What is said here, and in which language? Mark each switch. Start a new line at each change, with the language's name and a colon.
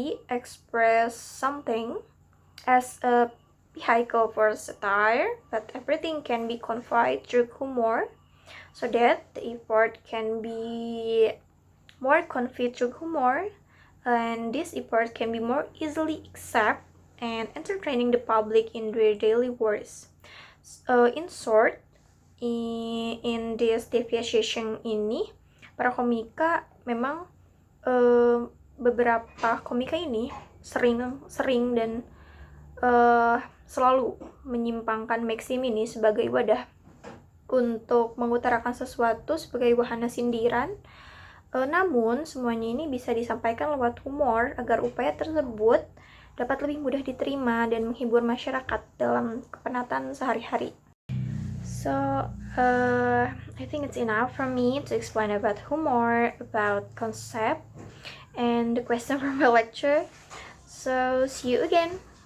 English: express something as a vehicle for satire, but everything can be conveyed through humor, so that the effort can be more conveyed through humor, and this effort can be more easily accepted and entertaining the public in their daily works. In short, in this deviation
Indonesian: ini, para komika memang beberapa komika ini sering dan selalu menyimpangkan Maxim ini sebagai wadah untuk mengutarakan sesuatu sebagai wahana sindiran. Namun semuanya ini bisa disampaikan lewat humor agar upaya tersebut dapat lebih mudah diterima dan menghibur masyarakat dalam kepenatan sehari-hari.
English: So, I think it's enough for me to explain about humor, about concept, and the question from my lecture. So, see you again!